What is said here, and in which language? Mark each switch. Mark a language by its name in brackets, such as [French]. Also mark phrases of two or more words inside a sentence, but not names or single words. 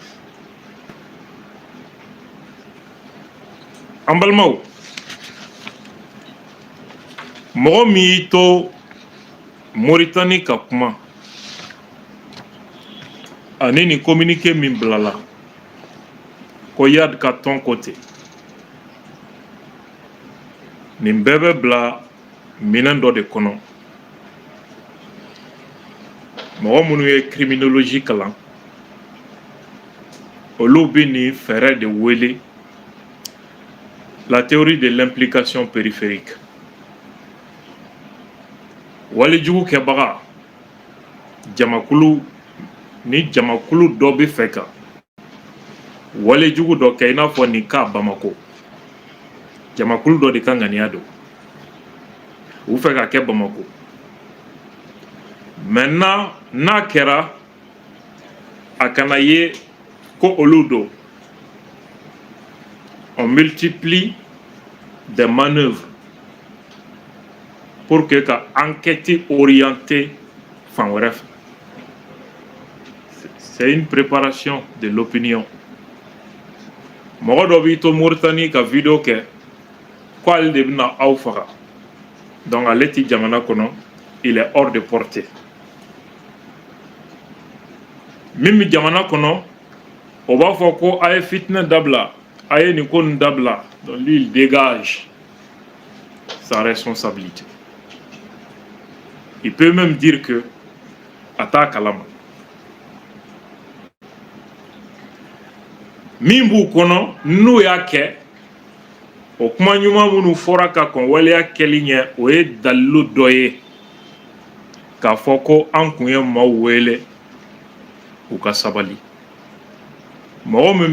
[Bambara] an balimaw mɔgɔ min y'i to Moritani ka kuma ani ni communiqué min bilala ko Yad ka tɔn ko ten nin bɛɛ bɛ bila minɛn dɔ de kɔnɔ mɔgɔ minnu ye criminologie kalan olu bɛ nin fɛɛrɛ de wele la [French] théorie de l'implication périphérique. [Bambara] Walijugu kɛbaga jamakulu ni jamakulu dɔ bɛ fɛ ka walijugu dɔ kɛ i n'a fɔ nin ka Bamako jamakulu dɔ de ka ŋaniya don u fɛ ka kɛ Bamako maintenant n'a kɛra a kana ye ko olu don [French] on multiplie des manœuvres pour que [Bambara] ka [French] enquête orientée [Bambara] fan wɛrɛ fɛ [French] c'est une préparation de l'opinion [Bambara] mɔgɔ dɔ b'i to Mauritanie ka vidéo kɛ ko ale de bɛna aw faga donc ale ti jamana kɔnɔ [French] il est hors de portée [Bambara] min bɛ jamana kɔnɔ o b'a fɔ ko a ye fitinɛ dabila a ye nin ko nin dabila donc [French] lui il dégage sa responsabilité il peut même dire que [Bambara] a t'a kalama min b'u kɔnɔ n'u y'a kɛ o kuma ɲuman minnu fɔra ka kɔn waleya kɛli ɲɛ o ye dalilu dɔ ye k'a fɔ ko an kun ye maaw wele u ka sabali mɔgɔ min